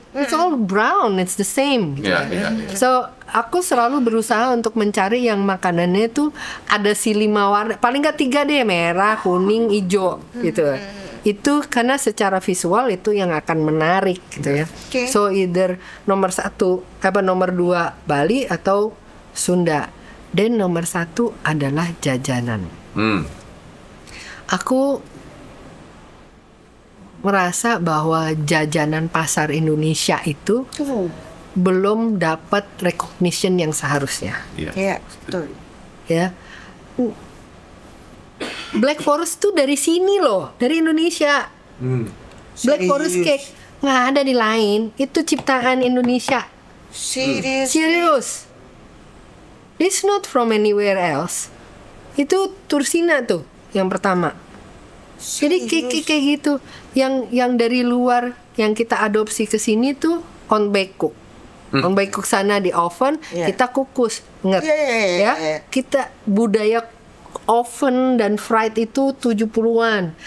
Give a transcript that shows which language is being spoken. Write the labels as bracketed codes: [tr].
[en] It's all brown, it's the same. [id] So aku selalu berusaha untuk mencari yang makanannya itu ada si 5 warna, paling nggak 3 deh, merah, kuning, hijau gitu. Itu karena secara visual itu yang akan menarik gitu ya. Oke. So either nomor 2 Bali atau Sunda. Dan nomor 1 adalah jajanan. Aku merasa bahwa jajanan pasar Indonesia itu belum dapat recognition yang seharusnya. Iya, betul. Ya, Black Forest tuh dari sini loh, dari Indonesia. Black Forest cake nggak ada di lain, itu ciptaan Indonesia. Serius. [en] It's not from anywhere else. [id] Itu Tursina tuh yang pertama. Jadi kayak gitu, yang dari luar yang kita adopsi ke sini tuh on baked cook. On baked cook sana di oven, kita kukus, ingat ya? Kita budaya oven dan fried itu 70-an.